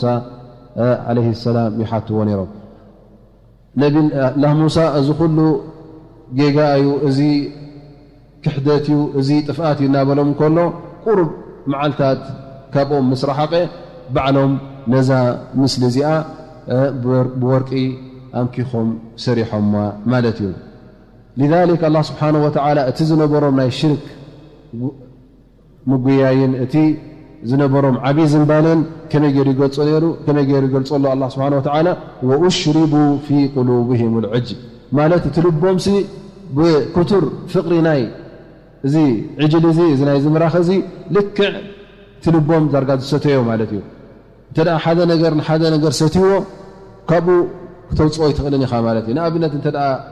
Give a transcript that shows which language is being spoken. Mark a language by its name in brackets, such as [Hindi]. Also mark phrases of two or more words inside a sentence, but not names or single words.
[Arabic] عليه السلام [Tigrinya] ይሓትዎ ነይሮም። ነቢላህ ሙሳ እዚ ኩሉ ጌጋ እዩ እዚ ክሕደት እዩ እዚ ጥፍኣት እዩ እናበሎም ከሎ ቁርብ መዓልታት ካብኦም ምስ ረሓቐ ባዕሎም ነዛ ምስሊ እዚኣ ብወርቂ ኣምኪኾም ሰሪሖማ ማለት እዩ። [Arabic] لذلك الله سبحانه وتعالى [Tigrinya] እቲ ዝነበሮም ናይ ሽርክ ምጉያይን እቲ ዝነበሮም ዓብይ ዝምባለን ከመይ ገይሩ ይገልጾ ነይሩ ከመይ ገይሩ ይገልጸሉ [Arabic] الله سبحانه وتعالى وأشربوا في قلوبهم العجل [Tigrinya] ማለት እቲ ልቦምሲ ብክቱር ፍቕሪ ናይ እዚ ዕጅል እዚ ናይ ዝምራኽ እዚ ልክዕ ትልቦም ዳርጋ ዝሰተዮ ማለት እዩ። እንተ ደኣ ሓደ ነገር ንሓደ ነገር ሰትይዎ ካብኡ ክተውፅኦ ይትኽእልን ኢኻ ማለት እዩ። ንኣብነት እንተ ደኣ